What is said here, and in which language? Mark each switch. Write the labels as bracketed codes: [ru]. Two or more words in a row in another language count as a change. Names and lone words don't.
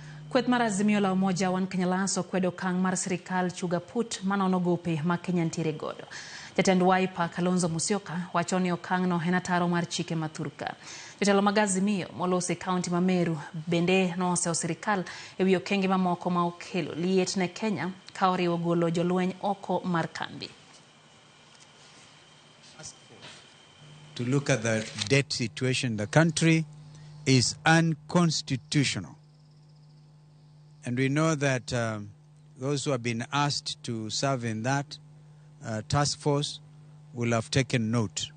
[luo] Kweth mar Azimio la Umoja wan Kenyalaso kwedo kang mar sirikal chuga put manono gope ma Kenya ntiere godo. Jatend Wiper Kalonzo Musyoka wacho ni okang no en ataro mar chike mathurka. Jotelo mag Azimio molose kaunti ma Meru bende noseo sirikal ewi okenge mamoko ma okelo liet ne Kenya ka oriwo golo jolweny oko mar kambi. [en] To look at the debt situation in the country is unconstitutional. And we know that those who have been asked to serve in that task force will have taken note.